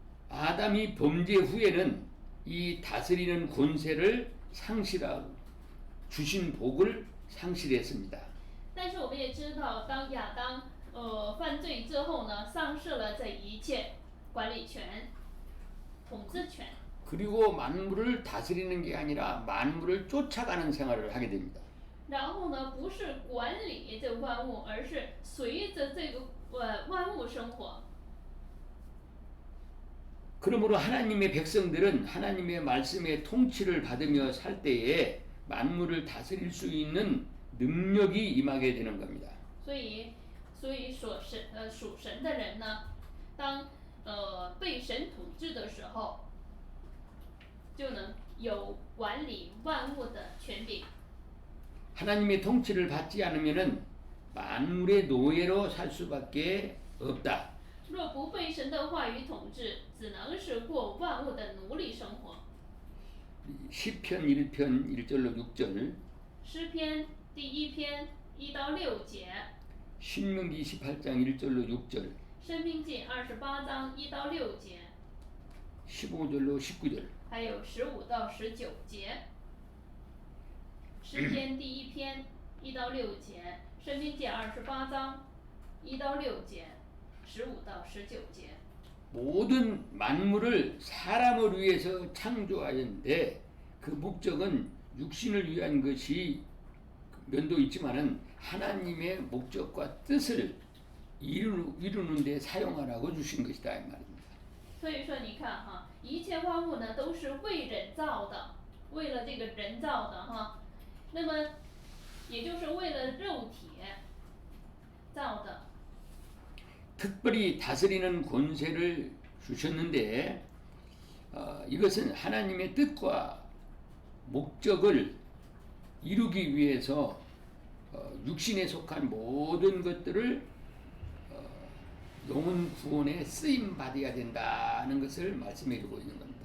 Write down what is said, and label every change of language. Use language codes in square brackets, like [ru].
[ko] 아담이 범죄 후에는 이 다스리는 권세를 상실하고 주신 복을 상실했습니다. [zh] 但是我们也知道，当亚当犯罪之后呢，丧失了这一切管理权、统治权。 [ko] 그리고 만물을 다스리는 게 아니라 만물을 쫓아가는 생활을 하게 됩니다. [zh] 然后呢，不是管理这万物，而是随着这个万物生活。 [ko] 그러므로 하나님의 백성들은 하나님의 말씀의 통치를 받으며 살 때에 만물을 다스릴 수 있는 능력이 임하게 되는 겁니다. [zh] 所以属神的人呢，当被神统治的时候，就能有管理万物的权柄。 [ko] 하나님의 통치를 받지 않으면은 만물의 노예로 살 수밖에 없다. [zh] 若不被神的话语统治，只能是过万物的奴隶生活。 [ko] 시편 1편 1절로 6절, [zh] 诗篇第1篇1到6节， [ko] 신명기 28장 1절로 6절, [zh] 申命记28章1到6节， [ko] 15절로 19절. [zh] 还有15到19节。诗篇第1篇1到6节，申命记28章1到6节，15到19节。 [ko] 모든 만물을 사람을 위해서 창조하였는데 그 목적은 육신을 위한 것이 면도 있지만은 하나님의 목적과 뜻을 이루는 데 사용하라고 주신 것이다 이 말입니다. [zh] 所以说，你看哈，一切万物呢都是为人造的，为了这个人造的哈。那么，也就是为了肉体造的。 [ko] 특별히 다스리는 권세를 주셨는데 이것은 하나님의 뜻과 목적을 이루기 위해서 육신에 속한 모든 것들을 영혼 구원에 쓰임 받아야 된다는 것을 말씀해 주고 있는 겁니다.